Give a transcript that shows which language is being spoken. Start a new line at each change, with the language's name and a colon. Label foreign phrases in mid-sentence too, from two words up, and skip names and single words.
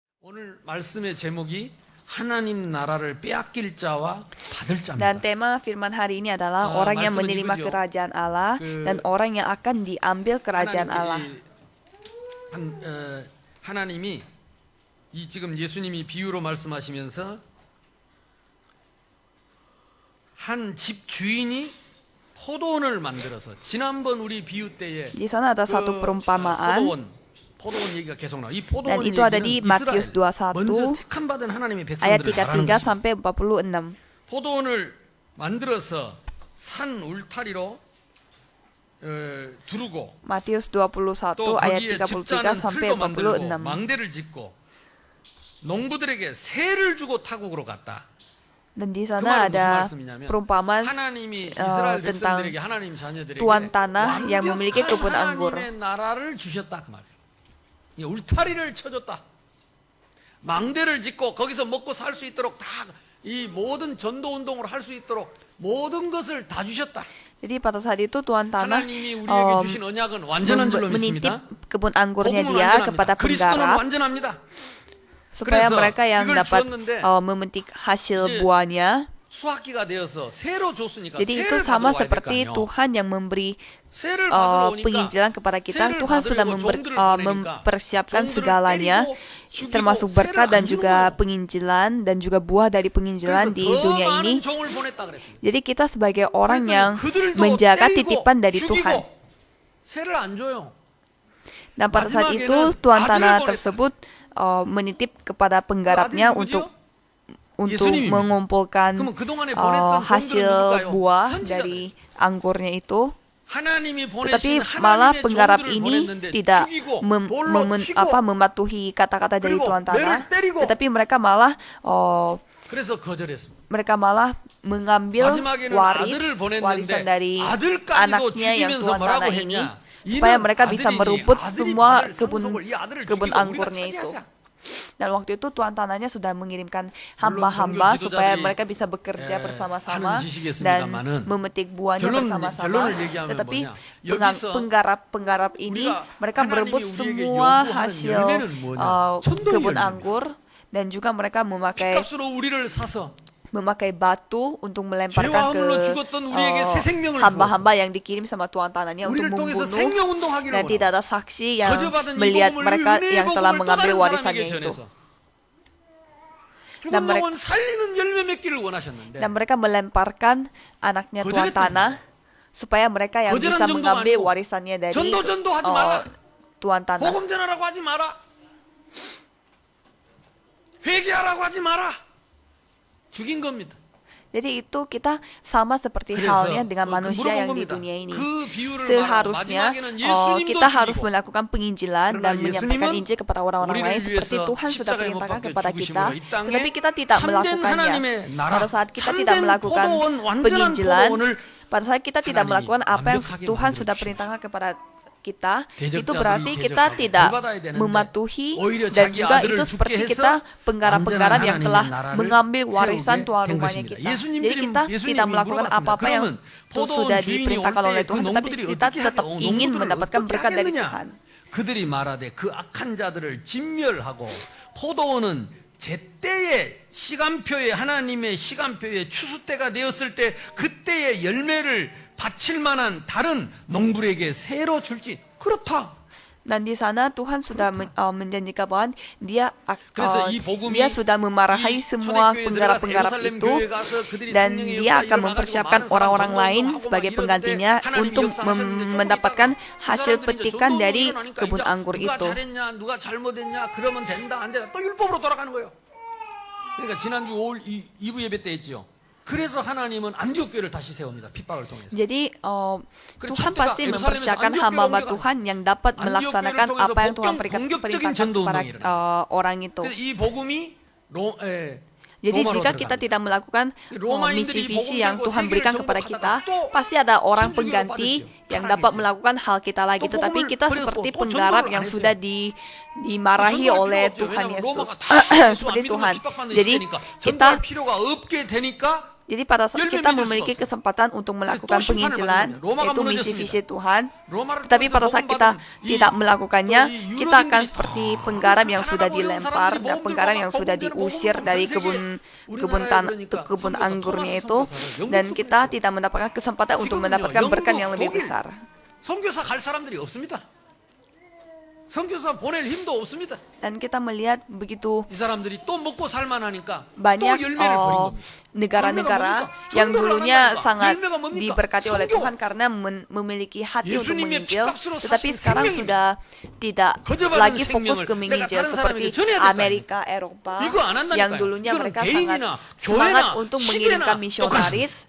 Korean: 오늘 말씀의 제목이 하나님 나라를 빼앗길 자와 받을 자입니다.
Indonesian: Dan tema firman hari ini adalah orang yang menerima kerajaan Allah dan orang yang akan diambil kerajaan Allah.
Korean: 하나님이 이 지금 예수님이 비유로 말씀하시면서 한 집 주인이 포도원을 만들어서 지난번 우리 비유 때에
Indonesian: Di sana ada satu perumpamaan
Korean: 포도원 얘기가 계속 나와. 이
Indonesian: dan
Korean: 포도원
Indonesian: itu ada di
Korean: 얘기는
Indonesian: Matius
Korean: 이스라엘 먼저
Indonesian: 21
Korean: 택함 받은 하나님의
Indonesian: ayat
Korean: 백성들을 말하는
Indonesian: 33
Korean: 것입니다.
Indonesian: sampai 46.
Korean: 포도원을 만들어서 산 울타리로 두르고
Indonesian: Matius
Korean: 또
Indonesian: 21 ayat
Korean: 거기에
Indonesian: 33
Korean: 집자는
Indonesian: sampai
Korean: 틀도 만들고
Indonesian: 46.
Korean: 망대를 짓고 농부들에게 세를 주고 타국으로 갔다.
Indonesian: Dan di
Korean: 그
Indonesian: sana
Korean: 말은 무슨
Indonesian: ada
Korean: 말씀이냐면
Indonesian: perumpamaan
Korean: 하나님이 이스라엘
Indonesian: tentang
Korean: 백성들에게 하나님 자녀들에게
Indonesian: tuan tanah yang memiliki
Korean: 완벽한
Indonesian: kebun anggur.
Korean: 하나님의 나라를 주셨다 그 말이에요. 이 울타리를 쳐줬다. 망대를 짓고 거기서 먹고 살 수 있도록 다 이 모든 전도 운동을 할 수 있도록 모든 것을 다 주셨다.
Indonesian: Jadi pada saat itu tuan tanah
Korean: 하나님이 우리에게 주신 언약은 완전한 줄로
Indonesian: menitip
Korean: 믿습니다.
Indonesian: kebun anggurnya
Korean: 복음은
Indonesian: dia
Korean: 완전합니다.
Indonesian: kepada
Korean: 그리스도는
Indonesian: penggarap
Korean: 완전합니다.
Indonesian: supaya
Korean: 그래서
Indonesian: mereka yang
Korean: 이걸
Indonesian: dapat
Korean: 주었는데
Indonesian: memetik hasil
Korean: 이제
Indonesian: buahnya.
Korean: 수확기가 되어서 새로 줬으니까
Indonesian: Jadi itu
Korean: 새를
Indonesian: sama
Korean: 가져와야
Indonesian: seperti
Korean: 될까요?
Indonesian: Tuhan yang memberi
Korean: 새를 받으러 오니까
Indonesian: penginjilan kepada kita.
Korean: 새를
Indonesian: Tuhan sudah
Korean: 받으려고 종들을 보내니까
Indonesian: mempersiapkan
Korean: 종들을
Indonesian: segalanya,
Korean: 때리고 죽이고
Indonesian: termasuk
Korean: 새를
Indonesian: berkat dan
Korean: 안 주는
Indonesian: juga
Korean: 거예요.
Indonesian: penginjilan dan juga buah dari penginjilan
Korean: 그래서
Indonesian: di
Korean: 더
Indonesian: dunia
Korean: 많은
Indonesian: ini.
Korean: 종을 보냈다 그랬습니다.
Indonesian: Jadi kita sebagai orang
Korean: 그랬더니
Indonesian: yang
Korean: 그들도
Indonesian: menjaga
Korean: 때리고
Indonesian: titipan dari
Korean: 죽이고
Indonesian: Tuhan.
Korean: 새를 안 줘요.
Indonesian: Dan pada saat
Korean: 마지막에는
Indonesian: itu tuan
Korean: 아들을
Indonesian: tanah
Korean: 보냈다.
Indonesian: tersebut menitip kepada penggarapnya
Korean: 그 아들이
Indonesian: untuk
Korean: 누구죠? 예수님입니다.
Indonesian: mengumpulkan
Korean: 그러면 그동안에 보냈던
Indonesian: hasil
Korean: 종들은 누굴까요?
Indonesian: buah
Korean: 선지자들.
Indonesian: dari anggurnya itu.
Korean: 하나님이
Indonesian: Tetapi
Korean: 보내신
Indonesian: malah
Korean: 하나님의
Indonesian: penggarap
Korean: 종들을
Indonesian: ini
Korean: 보냈는데
Indonesian: tidak
Korean: 죽이고 돌로 치고
Indonesian: mematuhi kata-kata dari
Korean: 그리고
Indonesian: tuan
Korean: 매를
Indonesian: tanah,
Korean: 때리고
Indonesian: tetapi mereka malah
Korean: 그래서 거절했습니다.
Indonesian: mengambil
Korean: 마지막에는 아들을
Indonesian: warisan
Korean: 보냈는데
Indonesian: dari
Korean: 아들까지도
Indonesian: anaknya yang
Korean: 죽이면서
Indonesian: tuan
Korean: 뭐라고
Indonesian: tanah ini
Korean: 했냐?
Indonesian: supaya mereka bisa merebut
Korean: 아들이
Indonesian: semua
Korean: 받을
Indonesian: kebun
Korean: 상속을 이 아들을
Indonesian: kebun
Korean: 죽이고
Indonesian: anggurnya
Korean: 우리가
Indonesian: itu.
Korean: 차지하자.
Indonesian: Dan waktu itu tuan tanahnya sudah mengirimkan
Korean: 물론
Indonesian: hamba-hamba
Korean: 종교
Indonesian: supaya
Korean: 지도자들이
Indonesian: mereka bisa bekerja bersama-sama
Korean: 하는 짓이겠습니다마는
Indonesian: dan memetik buahnya bersama-sama.
Korean: 결론을 얘기하면
Indonesian: Tetapi
Korean: 뭐냐? 여기서
Indonesian: penggarap ini
Korean: 우리가
Indonesian: mereka berebut
Korean: 하나님이 우리에게
Indonesian: semua
Korean: 요구하는
Indonesian: hasil
Korean: 열매는 뭐냐? 천도의
Indonesian: kebun
Korean: 열매입니다.
Indonesian: anggur dan juga mereka
Korean: 핏값으로 우리를 사서
Indonesian: memakai batu untuk melemparkan
Korean: 죄와
Indonesian: ke
Korean: 허물로 죽었던 우리에게 새 생명을
Indonesian: hamba-hamba yang dikirim sama tuan tanahnya untuk
Korean: 우리를 통해서
Indonesian: membunuh,
Korean: 생명운동하기로
Indonesian: dan tidak ada saksi yang
Korean: 거저받은 이
Indonesian: melihat
Korean: 복음을
Indonesian: mereka
Korean: 은혜의
Indonesian: yang telah
Korean: 복음을 또
Indonesian: mengambil
Korean: 다른
Indonesian: warisannya
Korean: 사람에게
Indonesian: itu.
Korean: 전해서
Indonesian: Dan
Korean: 죽은 영혼 살리는 열매 맺기를 원하셨는데
Indonesian: Dan mereka melemparkan anaknya tuan
Korean: 거절했다.
Indonesian: tanah supaya mereka yang
Korean: 거절한
Indonesian: bisa
Korean: 정도가
Indonesian: mengambil
Korean: 아니고
Indonesian: warisannya dari
Korean: 전도하지 마라.
Indonesian: tuan tanah.
Korean: 복음 전하라고 하지 마라. 회개하라고 하지 마라. 죽인 겁니다.
Indonesian: Jadi itu kita sama seperti halnya dengan manusia yang di dunia ini. Seharusnya kita harus melakukan penginjilan dan menyampaikan Injil kepada orang-orang lain seperti Tuhan sudah perintahkan kepada kita. Tetapi kita tidak melakukannya. Pada saat kita tidak melakukan penginjilan, pada saat kita tidak melakukan apa yang Tuhan sudah perintahkan kepada kita, itu berarti kita tidak mematuhi dan juga itu seperti kita penggarap-penggarap yang telah mengambil warisan tuan rumahnya kita. Jadi kita tidak melakukan apa-apa yang sudah diperintahkan oleh Tuhan, tetapi kita tetap ingin mendapatkan berkat dari Tuhan.
Korean: 그들이 말하되 그 악한 자들을 진멸하고 포도원은 제때의 시간표에 하나님의 시간표에 추수 때가 되었을 때 그때의 열매를 바칠 만한 다른 농부에게 새로 줄지 그렇다.
Indonesian: Dan di sana Tuhan sudah menjanjikan bahwa dia sudah memarahi semua penggarap-penggarap itu dan dia akan mempersiapkan orang-orang lain sebagai penggantinya untuk mendapatkan hasil petikan dari kebun anggur itu.
Korean: 누가 잘못했냐 그러면 된다 안 된다 또 율법으로 돌아가는 거예요. 그러니까 지난주 2부 예배 때 했죠. 그래서 하나님은 안디옥 교회를 다시 세웁니다. 핍박을 통해서.
Indonesian: Jadi Tuhan pasti mempersiapkan hamba-hamba Tuhan yang dapat melaksanakan apa yang Tuhan perintahkan kepada orang itu.
Korean: 이 복음이
Indonesian: Jadi jika kita tidak melakukan misi visi yang Tuhan berikan kepada kita, pasti ada orang pengganti yang dapat melakukan hal kita lagi. Tetapi kita seperti penggarap yang sudah dimarahi oleh Tuhan Yesus. Seperti Tuhan. Jadi kita Jadi pada saat kita memiliki kesempatan untuk melakukan penginjilan, yaitu misi-visi Tuhan, tetapi pada saat kita tidak melakukannya, kita akan seperti penggaram yang sudah dilempar dan penggaram yang sudah diusir dari kebun anggurnya itu, dan kita tidak mendapatkan kesempatan untuk mendapatkan berkat yang lebih besar.
Korean: 선교사 갈 사람들이 없습니다. 선교사 보낼 힘도 없습니다.
Indonesian: Dan kita melihat begitu
Korean: 이 사람들이 또 먹고 살만하니까
Indonesian: banyak
Korean: 또 열매를 버린 겁니다.
Indonesian: negara-negara yang dulunya sangat diberkati oleh Tuhan karena memiliki hati untuk menginjil, tetapi sekarang sudah tidak lagi fokus ke menginjil seperti Amerika, Eropa, yang dulunya mereka sangat semangat untuk mengirimkan misionaris.